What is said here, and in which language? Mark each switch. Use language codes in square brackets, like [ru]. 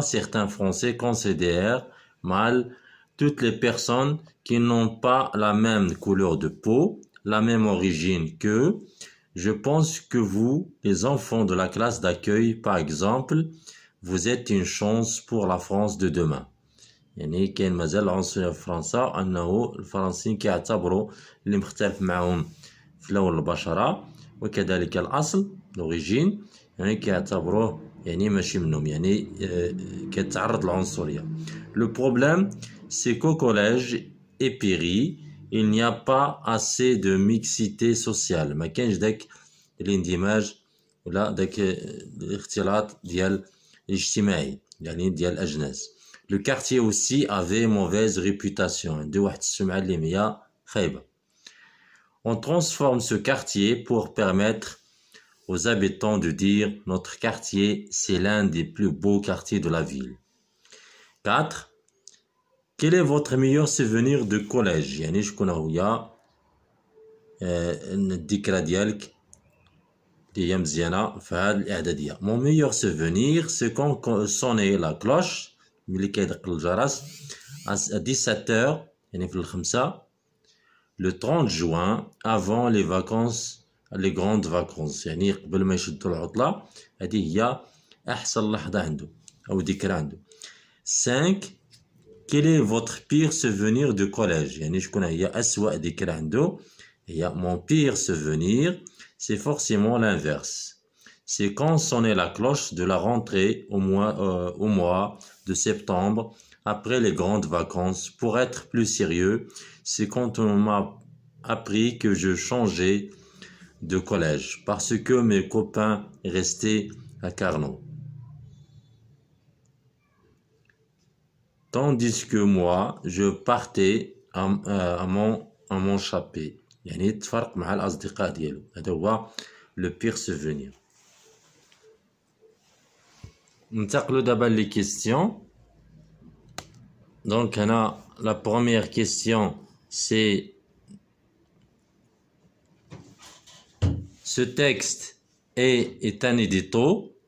[fr] Certains Français considèrent mal toutes les personnes qui n'ont pas la même couleur de peau, la même origine qu'eux. Je pense que vous, les enfants de la classe d'accueil, par exemple, vous êtes une chance pour la France de demain. [ar] يعني كاين مازال العنصرية في فرنسا أنه الفرنسيين كيعتبروا اللي مختلف معهم في لون البشرة وكذلك الأصل لوريجين، يعني كيعتبروه يعني ماشي منهم، يعني كيتعرض للعنصرية. [fr] Le problème c'est qu'au collège Épéry il n'y a pas assez de mixité sociale. [ar] ما كاينش داك الاندماج ولا داك الاختلاط ديال الاجتماعي يعني ديال الأجناس. [fr] Le quartier aussi avait mauvaise réputation. [ar] عنده واحد السمعة اللي هي خايبة. [fr] On transforme ce quartier pour permettre aux habitants de dire notre quartier c'est l'un des plus beaux quartiers de la ville. 4. Quel est votre meilleur souvenir de collège؟ [ar] يعني شكون هو الذكرى ديالك اللي هي مزيانة في هذه الإعدادية؟ [fr] Mon meilleur souvenir c'est quand sonnait la cloche [ar] ملي كيدق الجرس [fr] à 17h [ar] يعني في الخمسة [fr] le 30 juin avant les vacances les grandes vacances. [ar] يعني قبل ما يشدوا العطلة. هذه هي أحسن لحظة عنده أو ذكرى عنده. [fr] 5. Quel est votre pire souvenir de collège؟ [ar] يعني شكون هي أسوأ ذكرى عنده؟ هي [fr] mon pire souvenir c'est forcément l'inverse. C'est quand sonnait la cloche de la rentrée au mois de septembre après les grandes vacances. Pour être plus sérieux, c'est quand on m'a appris que je changeais de collège parce que mes copains restaient à Carnot. Tandis que moi, je partais à mon chapeau. [ar] يعني تفرق مع الأصدقاء ديالو. هذا هو [fr] le pire souvenir. [ar] ننتقلوا دابا [fr] les questions. Donc la première question c'est: ce texte est un édito